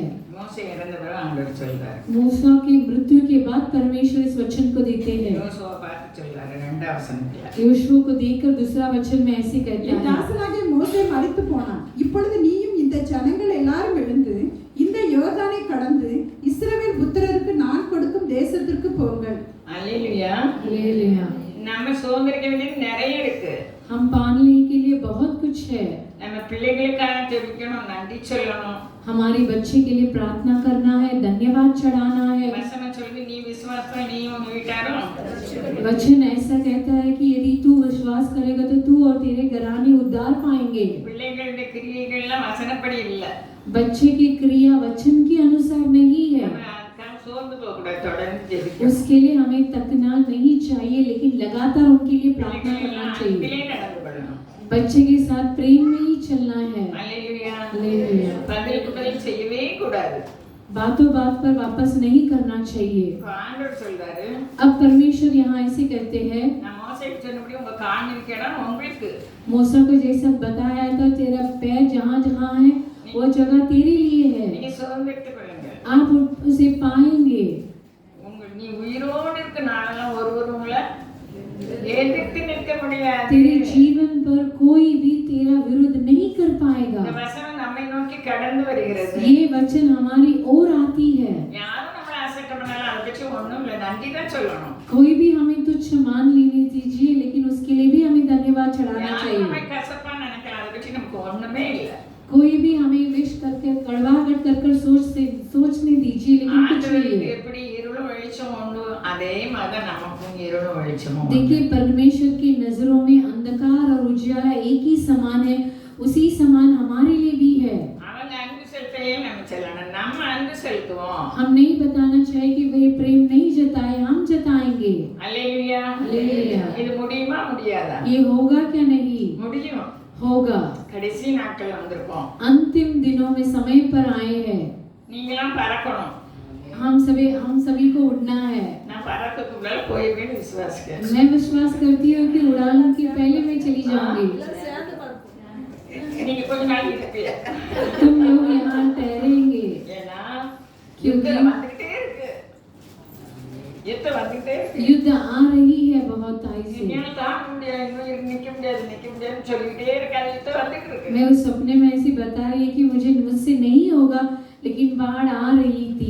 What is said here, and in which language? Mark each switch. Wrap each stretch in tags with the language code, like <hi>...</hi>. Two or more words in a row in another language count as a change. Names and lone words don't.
<ta>மோசே இறந்த பிறகு ஆண்டவர் சொல்றாரு.</ta> <hi>मूसा की मृत्यु के बाद परमेश्वर इस वचन को देते हैं।</hi> <ta>யோசுவா பார்த்து சொல்றாரு 2 வசனத்துல.</ta> <hi>योशुआ को देखकर दूसरा वचन में ऐसे कहता</hi> <ta>என்</ta> <hi>है,</hi> <ta>தாசனாகிய மோசே மரித்து போனான். இப்பொழுது நீயும் இந்த ஜனங்கள் எல்லாரும் எழுந்து இந்த யோர்தானை கடந்து இஸ்ரவேல் புத்திரருக்கு நான் கொடுக்கும் தேசத்திற்கு போங்கள். அல்லேலூயா.</ta> <hi>हालेलुया।</hi> <ta>நம்ம சுதந்திரிக்க வேண்டியது நிறைய இருக்கு.</ta> <hi>हम पाने के लिए बहुत कुछ है।</hi> <ta>நம்ம பிள்ளைகளுக்காக ஜெபிக்கணும், நன்றி சொல்லணும்.</ta> <hi>हमारे बच्चे के लिए प्रार्थना करना है, धन्यवाद चढ़ाना है।</hi> <ta>வசனம் சொல்லுது நீ விசுவாசம் நீ உன் வீட்டாரும்.</ta> <hi>वचन ऐसा कहता है कि यदि तू विश्वास करेगा तो तू और तेरे घराने उद्धार पाएंगे।</hi> <ta>பிள்ளைகளுடைய கிரியைகள்லாம் வசனப்படி இல்ல.</ta> <hi>बच्चे की क्रिया वचन के अनुसार नहीं है।</hi> <ta>நம்ம அதுக்காக சோர்ந்து போக கூடாது, தொடர்ந்து ஜெபிக்கணும்.</ta> <hi>उसके लिए हमें तकना नहीं चाहिए, लेकिन लगातार उनके लिए प्रार्थना करना चाहिए।</hi> <ta>அன்பிலே நடந்து கொள்ளணும்.</ta> <hi>बच्चे के साथ प्रेम में ही चलना है।</hi> <ta>அல்லேலூயா.</ta> <hi>हालेलुया।</hi> <ta>பதிலுக்கு பதில் செய்யவே கூடாது.</ta> <hi>बातों बात पर वापस नहीं करना चाहिए।</hi> <ta>இப்ப ஆண்டவர் சொல்றாரு,</ta> <hi>अब परमेश्वर यहाँ ऐसे कहते हैं,</hi> <ta>நான் மோசேக்கு சொன்னபடி உங்க கால் இருக்கிற இடம் உங்களுக்கு.</ta> <hi>मूसा को जैसा बताया था, तेरा पैर जहाँ जहाँ है वो जगह तेरे लिए है।</hi> <ta>நீங்க சுதந்திரித்துக் கொள்ளுங்க.</ta> <hi>आप उसे पाएंगे।</hi> <ta>நீ உயிரோடு இருக்க நாளெல்லாம் ஒருவர் உங்களை எதிர்த்து நிற்க முடியாது.</ta> <hi>तेरे जीवन पर कोई भी तेरा विरोध नहीं कर पाएगा।</hi> <ta>இந்த வசனம் நம்மை நோக்கி கடந்து வருகிறது.</ta> <hi>ये वचन हमारी ओर आती है।</hi> <ta>யாரும் நம்மளை அசட்டை பண்ணாலும் அதை பற்றி ஒண்ணும் இல்லை, நன்றி தான் சொல்லணும்.</ta> <hi>कोई भी हमें तुच्छ मान लेने दीजिए, लेकिन उसके लिए भी हमें धन्यवाद चढ़ाना</hi> <ta>யாரும் நம்மை</ta> <hi>चाहिए।</hi> <ta>கசப்பா நினைக்கலாம், அதை பற்றி நமக்கு ஒண்ணுமே இல்லை.</ta> <hi>कोई भी हमें विश करके कड़वाहट कर कर सोचने दीजिए, लेकिन कुछ नहीं</hi> <ta>ஆண்டவருக்கு</ta> <hi>है।</hi> <ta>எப்படி இருளும் வெளிச்சம் உண்டு, அதே மாதிரி நமக்கும் இருளும் வெளிச்சமும் உண்டு.</ta> <hi>देखिए परमेश्वर की नजरों में अंधकार और उजियाला एक ही समान है, उसी समान हमारे लिए भी है।</hi> <ta>அவங்க அன்பு செலுத்தையே நம்ம செல்லணும், நம்ம அன்பு செலுத்துவோம்.</ta> <hi>हम नहीं बताना चाहिए कि वे प्रेम नहीं जताए, हम जताएंगे।</hi> <ta>அல்லேலூயா. அல்லேலூயா। இது முடியுமா முடியாதா?</ta> <hi>ये होगा क्या? नहीं</hi> <ta>முடியும்.</ta> <hi>होगा।</hi> <ta>கடைசி நாட்கள் வந்திருக்கோம்.</ta> <hi>अंतिम दिनों में समय पर आए हैं।</hi> <ta>நீங்களாம் பறக்கணும்.</ta> <hi>हम सभी को उड़ना है।</hi> <ta>நான் பறக்கக்குள்ள போயிருவேன்னு விசுவாசிக்கிறேன்.</ta> <hi>मैं विश्वास करती हूँ कि उड़ान के पहले मैं चली जाऊंगी।</hi> <ta>நீங்க கொஞ்ச நாள் இருப்பீங்க.</ta> <hi>तुम लोग यहाँ ठहरेंगे।</hi> <ta>ஏன்னா</ta> <hi>क्योंकि</hi> <ta>யுத்தம் வந்துகிட்டே இருக்கு. யுத்தம் வந்துகிட்டே இருக்கு.</ta> <hi>युद्ध आ रही है बहुत तेजी से।</hi> <ta>என்னால தாங்க முடியாது, இன்னும் நிக்க முடியாதுன்னு சொல்லிக்கிட்டே இருக்காது. யுத்தம் வந்துகிட்டு இருக்கு.</ta> <hi>मैं उस सपने में ऐसी बता रही है कि मुझसे नहीं होगा, लेकिन बाढ़ आ रही थी।</hi>